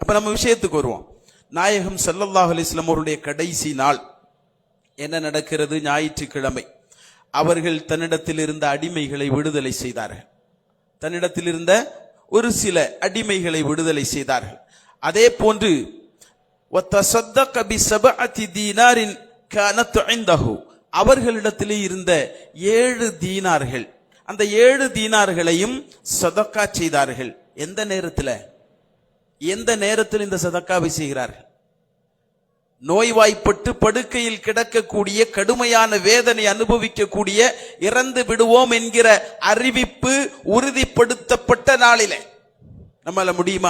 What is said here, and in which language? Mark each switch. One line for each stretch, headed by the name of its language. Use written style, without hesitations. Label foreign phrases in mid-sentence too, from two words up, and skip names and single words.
Tamil: அப்ப நம்ம விஷயத்துக்கு வருவோம். நாயகம்
Arabic: صلى الله عليه وسلم
Tamil: அவருடைய கடைசி நாள் என்ன நடக்கிறது? ஞாயிற்றுக்கிழமை. அவர்கள் தன்னிடத்தில் இருந்த அடிமைகளை விடுதலை செய்தார்கள், தன்னிடத்தில் இருந்த ஒரு சில அடிமைகளை விடுதலை செய்தார்கள். அதே போன்று
Arabic: وَتَصَدَّقَ بِسَبْعَةِ دِينَارٍ كَانَتْ عِنْدَهُ,
Tamil: அவர்களிடத்திலே இருந்த 7 தீனார்கள், அந்த 7 தீனார்களையும் சதக்கா செய்தார்கள். எந்த நேரத்தில் இந்த சதக்காவை செய்கிறார்கள்? நோய்வாய்ப்பட்டு படுக்கையில் கிடக்கக்கூடிய, கடுமையான வேதனை அனுபவிக்கக்கூடிய, இறந்து விடுவோம் என்கிற அறிவிப்பு உறுதிப்படுத்தப்பட்ட நாளிலே நம்மால முடியுமா?